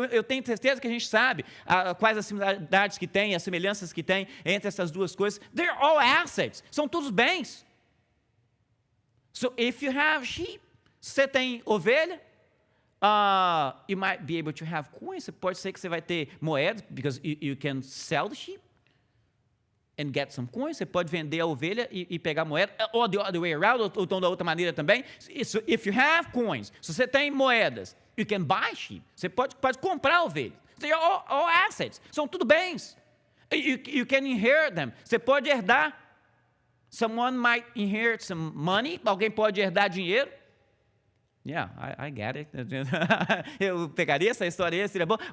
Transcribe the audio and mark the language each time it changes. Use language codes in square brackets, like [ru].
[pt] Eu tenho certeza que a gente sabe quais as similaridades que tem, as semelhanças que tem entre essas duas coisas. [en] They're all assets. [pt] São todos bens. [en] So if you have sheep, [pt] você tem ovelha, [en] you might be able to have coins. [pt] Pode ser que você vai ter moedas, [en] because you can sell the sheep and get some coins. [pt] Você pode vender a ovelha e pegar moeda, or the other way around, ou então da outra maneira também. [en] So if you have coins, [pt] se você tem moedas, [en] you can buy sheep. [pt] Você pode comprar ovelhas. [en] They are all assets. [pt] São tudo bens. [en] You can inherit them. [pt] Você pode herdar. [en] Someone might inherit some money. [pt] Alguém pode herdar dinheiro. [en] Yeah, I get it. [pt] Eu pegaria essa história, seria bom.